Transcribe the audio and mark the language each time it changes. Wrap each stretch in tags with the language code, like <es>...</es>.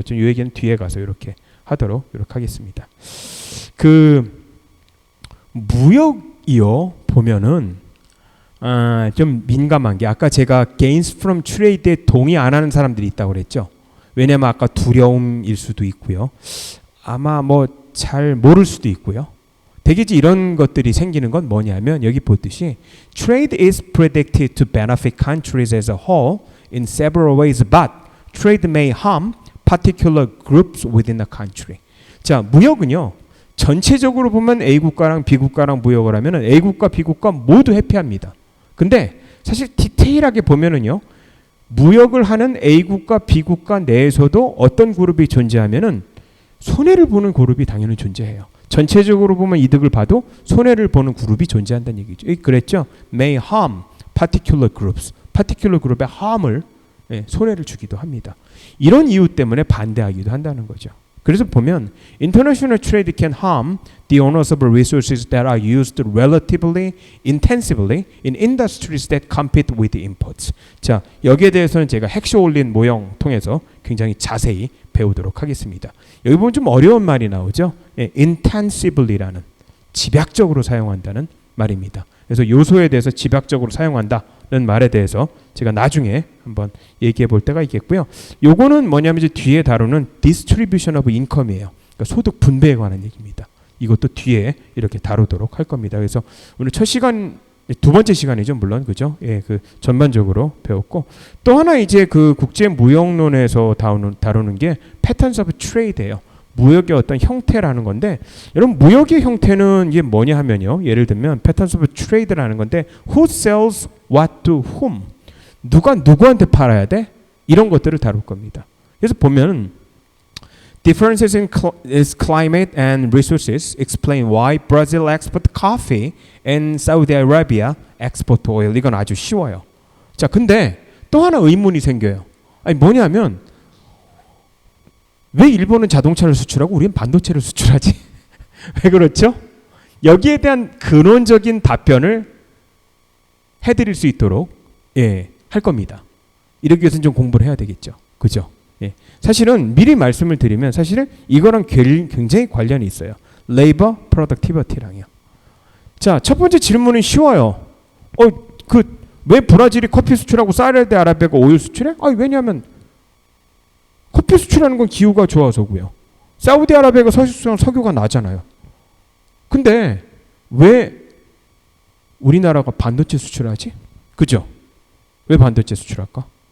<ko>좀 요 얘기는 뒤에 가서 이렇게 하도록 이렇게 하겠습니다. 그 무역이요 보면은 좀 민감한 게 아까 제가 gains from trade에 동의 안 하는 사람들이 있다고 그랬죠. 왜냐면 아까 두려움일 수도 있고요. 아마 뭐 잘 모를 수도 있고요. 대개지 이런 것들이 생기는 건 뭐냐면 여기 보듯이</ko> <en>trade is predicted to benefit countries as a whole in several ways, but trade may harm particular groups within the country.</en> <ko>자, 무역은요. 전체적으로 보면 A 국가랑 B 국가랑 무역을 하면은 A 국가, B 국가 모두 해피합니다. 근데 사실 디테일하게 보면은요. 무역을 하는 A 국가, B 국가 내에서도 어떤 그룹이 존재하면은 손해를 보는 그룹이 당연히 존재해요. 전체적으로 보면 이득을 봐도 손해를 보는 그룹이 존재한다는 얘기죠. 그랬죠.</ko> <en>May harm particular groups.</en> <ko>particular 그룹에 harm을 손해를 주기도 합니다. 이런 이유 때문에 반대하기도 한다는 거죠. 그래서 보면</ko> <en>international trade can harm the owners of resources that are used relatively intensively in industries that compete with imports.</en> <ko>자, 여기에 대해서는 제가 핵쇼 올린 모형 통해서 굉장히 자세히 배우도록 하겠습니다. 여기 보면 좀 어려운 말이 나오죠. intensively라는 집약적으로 사용한다는 말입니다. 그래서 요소에 대해서 집약적으로 사용한다는 말에 대해서 제가 나중에 한번 얘기해 볼 때가 있겠고요. 요거는 뭐냐면 이제 뒤에 다루는 distribution of income이에요. 그러니까 소득 분배에 관한 얘기입니다. 이것도 뒤에 이렇게 다루도록 할 겁니다. 그래서 오늘 첫 시간 두 번째 시간이죠, 물론 그죠? 예, 그 전반적으로 배웠고 또 하나 이제 그 국제 무역론에서 다루는 게 patterns of trade예요. 무역의 어떤 형태라는 건데 여러분 무역의 형태는 이게 뭐냐 하면요. 예를 들면 patterns of trade라는 건데</ko> <en>who sells what to whom</en> <ko>누가 누구한테 팔아야 돼? 이런 것들을 다룰 겁니다.</ko> <en>그래서 보면 differences in climate and resources explain why Brazil export coffee and Saudi Arabia export oil.</en> <ko>이건 아주 쉬워요. 자, 근데 또 하나 의문이 생겨요. 아니 뭐냐면 왜 일본은 자동차를 수출하고 우리는 반도체를 수출하지? 왜 그렇죠? 여기에 대한 근원적인 답변을 해드릴 수 있도록 할 겁니다. 이러기 위해서는 좀 공부를 해야 되겠죠. 그죠? 사실은 미리 말씀을 드리면 사실은 이거랑 굉장히 관련이 있어요. Labor Productivity랑요. 자, 첫 번째 질문은 쉬워요. 왜 브라질이 커피 수출하고 사우디아라비아가 오일 수출해? 왜냐하면 커피 수출하는 건 기후가 좋아서고요. 사우디아라비아가 사실상 석유가 나잖아요. 근데 왜 우리나라가 반도체 수출하지? 그죠? 왜 반도체 수출할까?</ko>